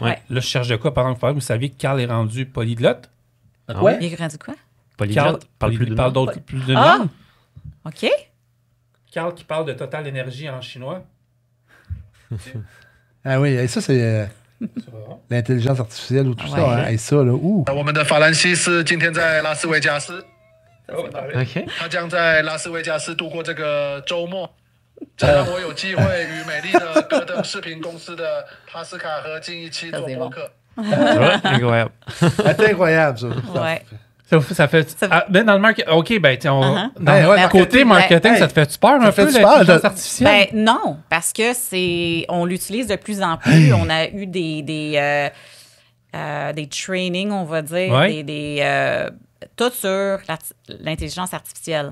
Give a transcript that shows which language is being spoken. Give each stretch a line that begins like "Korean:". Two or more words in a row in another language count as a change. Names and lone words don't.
French: là, je cherche de quoi pendant que vous saviez que Carl est rendu polyglotte? Quoi? Il est rendu quoi? Polyglotte. Il parle plus de langues. OK. Carl qui parle de Total Energy en chinois. Ah oui, et ça, c'est l'intelligence artificielle ou tout ça. Hein, et ça, là, ouh.
Chinese: 我们的法兰西斯今天在拉斯维加斯。 OK。他将在拉斯维加斯度过这个周末。这让我有机会与美丽的戈登视频公司的帕斯卡和金一期做播客。
French: Incroyable. C'est incroyable, ça. Ouais. Ça fait. Dans le marketing. OK, ben, dans le côté marketing, ça te fait peur un peu, l'intelligence artificielle? Ben, non, parce que on l'utilise de plus en plus. On a eu des trainings, on va dire, tout sur l'intelligence artificielle.